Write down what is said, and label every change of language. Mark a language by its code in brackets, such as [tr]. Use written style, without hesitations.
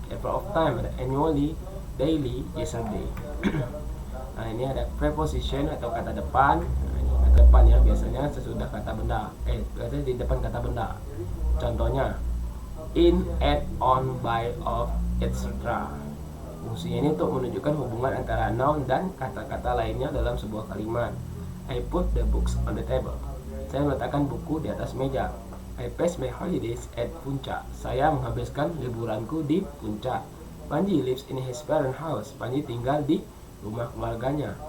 [id] Adverb of time ada annually, daily, yesterday. Nah, ini ada preposition atau kata depan. Nah, ini kata depan ya, biasanya sesudah kata benda. Biasanya di depan kata benda. Contohnya in, at, on, by, of, etc. Fungsinya ini untuk menunjukkan hubungan antara noun dan kata-kata lainnya dalam sebuah kalimat. [en] I put the books on the table. [id] Saya meletakkan buku di atas meja. [en] I pass my holidays at Puncak. [id] Saya menghabiskan liburanku di Puncak. [en] Panji lives in his parents' house. [id] Panji tinggal di rumah keluarganya.